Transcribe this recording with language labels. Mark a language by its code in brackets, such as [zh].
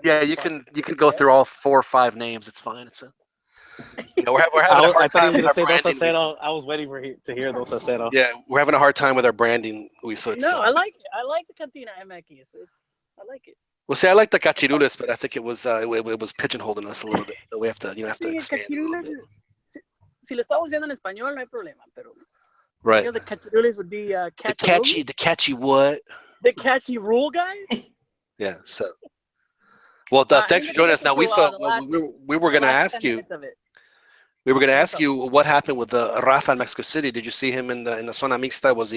[en] Yeah, you can go through all 4 or 5 names. It's fine. We're having a hard time with our branding. I was waiting to hear Dos Acero. Yeah, we're having a hard time with our branding. No, I like it. I like the CantinaMX. I like it. Well, see, I like the cachirules, but I think it was pigeonholing us a little bit. So we have to expand a little bit. [es] Si lo estamos diciendo en español, no hay problema, pero [en] right. The cachirules would be the catchy what? The catchy rule, guys. Yeah. So, well, thanks for joining us. Now we were going to ask you. We were going to ask you what happened with the Rafa in Mexico City. Did you see him in the zona mixta?